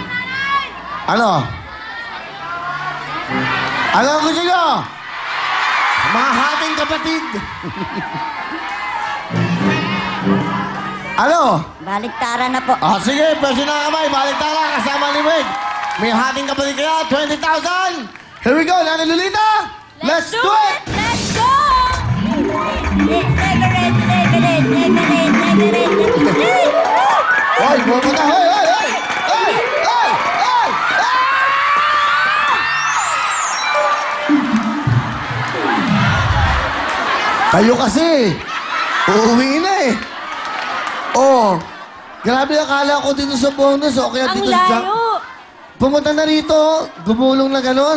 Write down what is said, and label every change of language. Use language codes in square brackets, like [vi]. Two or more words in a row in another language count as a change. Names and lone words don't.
[tl] Ano? Ano ang gusto nyo? Mga hating kapatid. Ano? Baliktaran na po. Sige, pwede na kamay. Balik tara kasama ni Wade. May hating kapatid kaya, 20,000. [en] Here we go, Nana Lolita. Let's do it! Let's go! [tl] Hoy, pupunta. Hoy, hoy, hoy! Hoy! Hoy! Hoy! Kayo kasi. Uuwi na eh. Oh, grabe akala ko dito sa bonus. O kaya Ang dito sa layo! pumunta na rito. Gumulong na ganon.